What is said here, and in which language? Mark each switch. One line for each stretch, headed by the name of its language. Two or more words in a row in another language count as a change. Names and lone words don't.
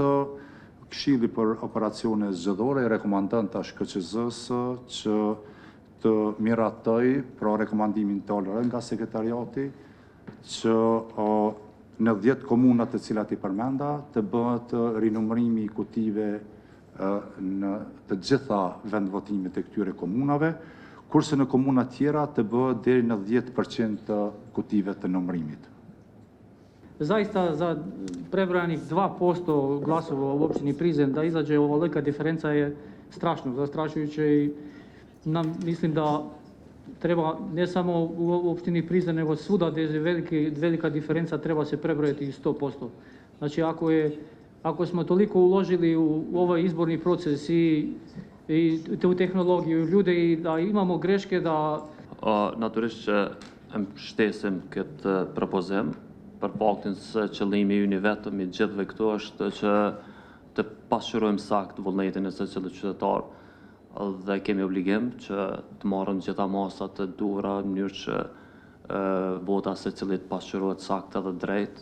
Albanian: Këshilli për operacione zgjedhore rekomandon tash KQZ-s që të miratoj pra rekomandimin tonë nga sekretariati që në 10 komunat të cilat i përmenda të bëhet rinumërimi i kutive në të gjitha vendvotimet e këtyre komunave, kurse në komuna tjera të bëhet deri në 10% të kutive të numërimit.
Serbian: Zaista za prebranih 2% glasova u općini Prizren da izađe ovolika diferenca je strašno, zastrašujuće i mislim da treba ne samo u opštini Prizren, nego svuda gdje je velika diferenca treba se prebrojati 100%. Znači ako smo toliko uložili u ovaj izborni proces i u tehnologiju, ljude i da imamo greške da...
Albanian: Natyrisht që shtesim këtë propozim, për faktin se qëllimi ynë i vetëm i gjithëve këtu është që të pasqyrojmë sakt vullnetin e secillit qytetar dhe kemi obligim që të marrën gjitha masat të duhura në mënyrë që vota secilit pasqyrohet sakt edhe drejt.